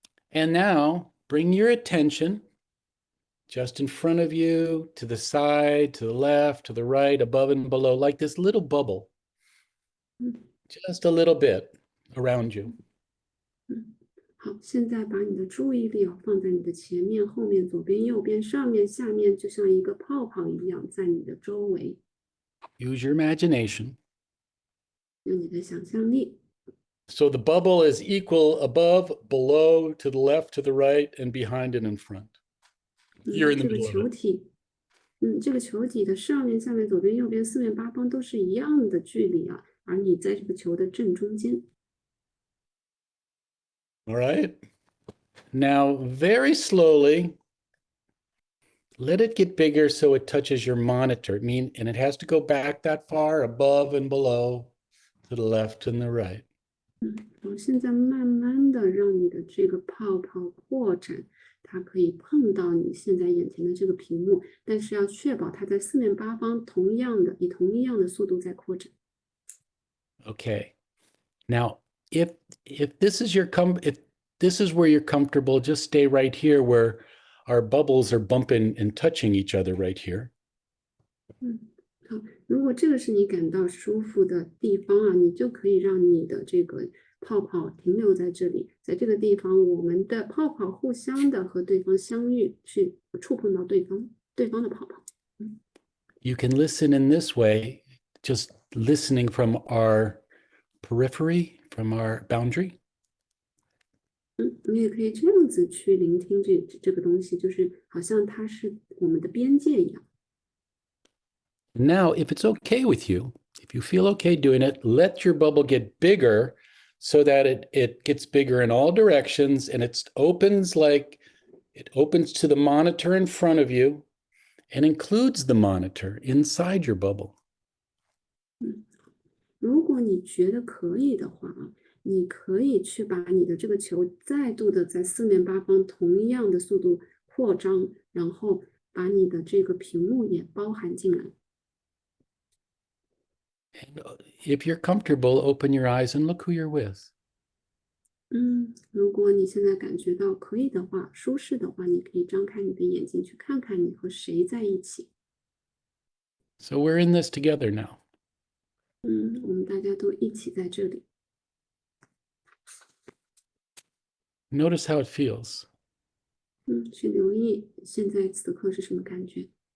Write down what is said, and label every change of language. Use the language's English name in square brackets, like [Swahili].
[English] And now bring your attention just in front of you, to the side, to the left, to the right, above and below, like this little bubble. Just a little bit around you. [Chinese] 好，现在把你的注意力放在你的前面、后面、左边、右边、上面、下面，就像一个泡泡一样，在你的周围。 [English] Use your imagination. [Chinese] 用你的想象力。 [English] So the bubble is equal above, below, to the left, to the right, and behind and in front. You're in the [Chinese] 这个 [English] middle of [Chinese] 球 [English] it. [Chinese] 体，这个球体的上面、下面、左边、右边、四面八方都是一样的距离啊，而你在这个球的正中间。 [English] All right. Now, very slowly, let it get bigger so it touches your monitor. And it has to go back that far, above and below, to the left and the right. [Chinese] 我现在慢慢的让你的这个泡泡扩展，它可以碰到你现在眼前的这个屏幕，但是要确保它在四面八方以同一样的速度在扩展。 [English] Okay. Now, if this is if this is where you're comfortable, just stay right here where our bubbles are bumping and touching each other right here. [Chinese] 好，如果这个是你感到舒服的地方啊，你就可以让你的这个泡泡停留在这里，在这个地方，我们的泡泡互相的和对方相遇，去触碰到对方的泡泡。 [English] You can listen in this way, just listening from our periphery, from our boundary. [Chinese] 你也可以这样子去聆听这个东西，就是好像它是我们的边界一样。 [English] Now, if it's okay with you, if you feel okay doing it, let your bubble get bigger so that it gets bigger in all directions and it opens to the monitor in front of you and includes the monitor inside your bubble. [Chinese] 如果你觉得可以的话啊，你可以去把你的这个球再度的在四面八方同样的速度扩张，然后把你的这个屏幕也包含进来。 [English] And if you're comfortable, open your eyes and look who you're with. [Chinese] 如果你现在感觉到可以的话，舒适的话，你可以张开你的眼睛去看看你和谁在一起。 [English] So we're in this together now. [Chinese] 我们大家都一起在这里。 [English] Notice how it feels. [Chinese] 去留意现在此刻是什么感觉。